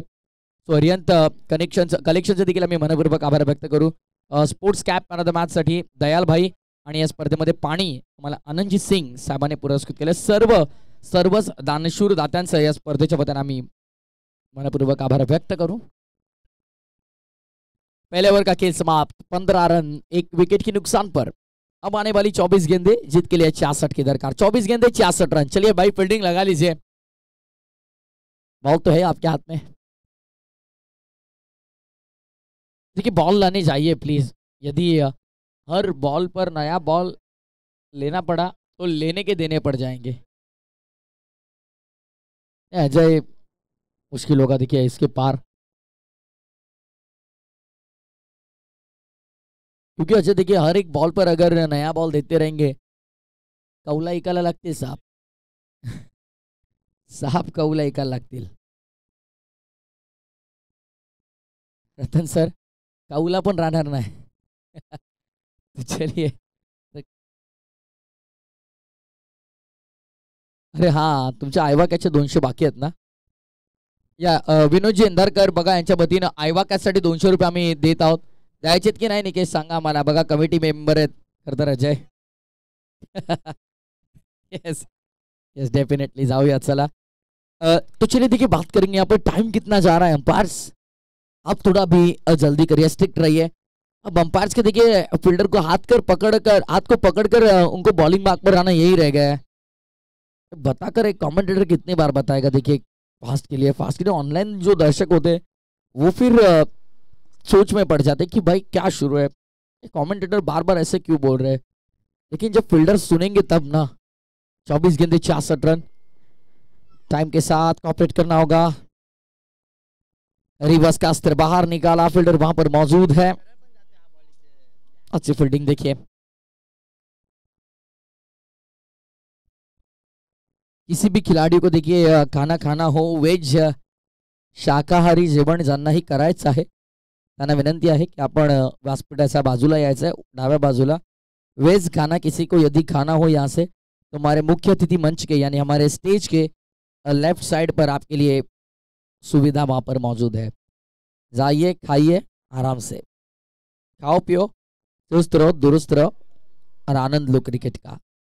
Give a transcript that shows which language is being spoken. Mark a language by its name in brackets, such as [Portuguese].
[Marathi] So अरियंत कलेक्शनचे देखील आम्ही मनपूर्वक आभार व्यक्त करू. Sports cap man of the match साठी दयाल भाई आणि या स्पर्धेमध्ये पाणी आम्हाला आनंदजी सिंग साहेबांनी पुरस्कृत केले. सर्वच दानशूर दात्यांचं या स्पर्धेच्या वतीने आम्ही मनपूर्वक आभार व्यक्त करू. [Hindi] पहले ओवर का खेल समाप्त, 15 रन 1 विकेट की नुकसान पर. अब आने वाली 24 गेंदे जीत के लिए 66 की दरकार. 24 गेंदे 66 रन. चलिए भाई फील्डिंग लगा लीजिए, बॉल तो है आपके हाथ में. देखिए बॉल लाने जाइए प्लीज. यदि हर बॉल पर नया बॉल लेना पड़ा तो लेने के देने पड़ जाएंगे. अजय मुश्किल होगा देखिए इसके पार, क्योंकि अजय देखिए हर एक बॉल पर अगर नया बॉल देते रहेंगे [Marathi] कौला ऐकायला लागते साहब. साहब कौला ऐकायला लागतील. रतन सर कौला पण राहणार नाही. [Hindi] चलिए अरे हाँ, [Marathi] तुमच्या आयवाकॅचे 200 बाकी आहेत ना. या विनोदजी इंदारकर बघा, यांच्या वतीनं आयवाकॅसाठी 200 रुपये आम्ही देत आहोत. द्यायचेत की नाही निकेश सांगा मला. बघा कमिटी मेंबर आहेत खरं तर अजय. यस यस डेफिनेटली जाऊया चला. [Hindi] तो चलिए देखिए बात करेंगे यहाँ पर टाइम कितना जा रहा है. अंपायर्स आप थोड़ा भी जल्दी करिए, स्ट्रिक्ट रहिए. अब अंपायर्स के देखिए फील्डर को हाथ को पकड़कर उनको बॉलिंग मार्क पर आना यही रह गया है. बताकर एक कमेंटेटर कितनी बार बताएगा. देखिए फास्ट के लिए ऑनलाइन जो दर्शक होते हैं वो फिर सोच में पड़ जाते कि भाई क्या शुरू है. कमेंटेटर बार बार ऐसे क्यों बोल रहे हैं, लेकिन जब फील्डर सुनेंगे तब ना। 24 गेंदे 66 रन, टाइम के साथ कॉपरेट करना होगा। रिवर्स का अस्त्र बाहर निकाला, फील्डर वहां पर मौजूद है। अच्छी फील्डिंग देखिए। किसी भी खिलाड़ी को देखिए खाना खाना हो, [Marathi] वेज शाकाहारी जेवण ज्यांनाही करायचं आहे त्यांना विनंती आहे की आपण व्यासपीठाच्या बाजूला यायचं आहे, डाव्या बाजूला। [Hindi] वेज खाना किसी को यदि खाना हो यहाँ से तो हमारे मुख्य अतिथि मंच के यानी हमारे स्टेज के लेफ्ट साइड पर आपके लिए सुविधा वहां पर मौजूद है। जाइए, खाइए, आराम से खाओ पियो, चुस्त रहो, दुरुस्त रहो और आनंद लो क्रिकेट का।